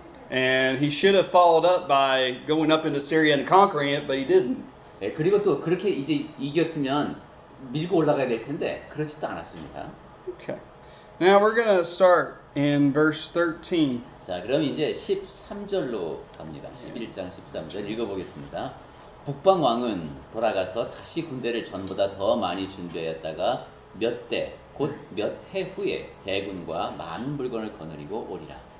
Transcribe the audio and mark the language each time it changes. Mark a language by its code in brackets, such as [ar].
[en] And he should have followed up by going up into Syria and conquering it, but he didn't. [ko] 예, 그리고 또 그렇게 이제 이겼으면 밀고 올라가야 될 텐데 그렇지도 않았습니다. [en] Okay. Now we're going to start in verse 13. [ko] 자, 그럼 이제 13절로 갑니다. 11장 13절 읽어보겠습니다. 북방 왕은 돌아가서 다시 군대를 전보다 더 많이 준비하였다가 곧 몇 해 후에 대군과 많은 물건을 거느리고 오리라.